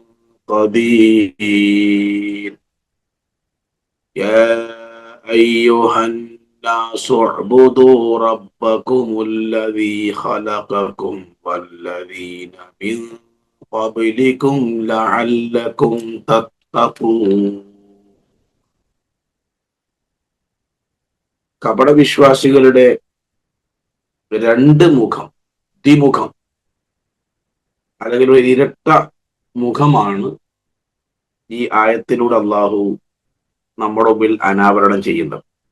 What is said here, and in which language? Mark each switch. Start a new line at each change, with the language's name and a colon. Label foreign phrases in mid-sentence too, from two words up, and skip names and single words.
Arabic: قدير يا أيها الناس اعبدوا ربكم الذي خلقكم والذين من قبلكم لعلكم تتقون
Malayalam: കപടവിശ്വാസികളുടെ രണ്ട് മുഖം, ദ്വിമുഖം അല്ലെങ്കിൽ ഒരു ഇരട്ട മുഖമാണ് ഈ ആയത്തിലൂടെ അള്ളാഹു നമ്മുടെ മുമ്പിൽ അനാവരണം ചെയ്യുന്നത്.